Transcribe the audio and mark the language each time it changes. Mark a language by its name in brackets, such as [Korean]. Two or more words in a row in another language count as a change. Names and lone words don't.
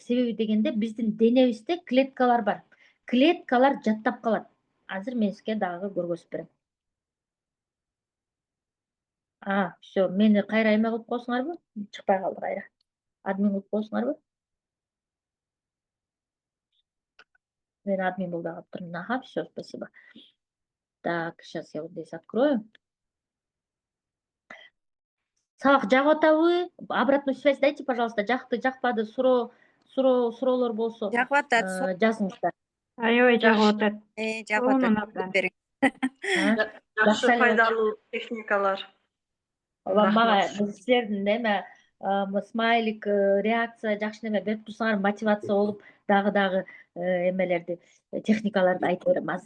[Kyrgyz] Себеби дегенде биздин денебизде клеткалар бар. Клеткалар жаттап калат. Азыр мен сизге дагы көргөзүп берем. Всё, мени кайра эме кылып коесуңарбы? Чыкпай калды кайра. Админ кылып коесуңарбы? Мен админ болуп калып турмун. [Russian] Всё, спасибо. Так, сейчас я вот здесь открою. [Kyrgyz] Сабак жагып атабы? [Russian] Обратную связь дайте, пожалуйста. [Kyrgyz] Жакты, жакпады, суроолор болсо Жагып атат. жазыңыздар. Аябай жагып атат. Жагып Сонун атат. апа. Бериң. Жакшы пайдалуу техникалар. Мага силердин эме смайлик, реакция жакшы неме берип турсаңар, мотивация болуп, дагы эмелерди, техникаларды айта берем азыр.